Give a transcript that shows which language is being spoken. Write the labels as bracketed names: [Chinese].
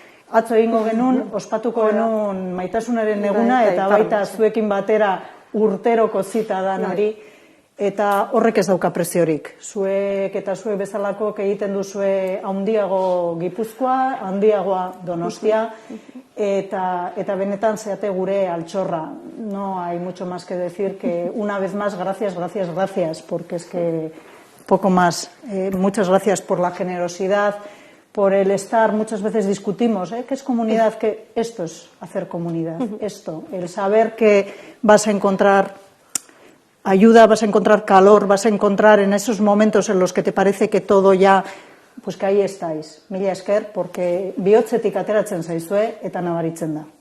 [Basque] Atzo egingo genuen, ospatuko genuen maitasunaren eguna eta baita zuekin batera urteroko zita dan hori. Eta horrek ez dauka preziorik. Zuek eta zuek bezalako egiten duzue handiago Gipuzkoa, handiagoa Donostia, eta benetan zeate gure altxorra. [Spanish] No hay mucho más que decir que una vez más, gracias, porque es que poco más. Muchas gracias por la generosidad, por el estar, muchas veces discutimos, ¿qué es comunidad? Que esto es hacer comunidad, esto, el saber que vas a encontrar ayuda, vas a encontrar calor, vas a encontrar en esos momentos en los que te parece que todo ya, pues que ahí estáis. [Basque] Mila esker, porque bihotzetik ateratzen zaizue eta nabaritzen da.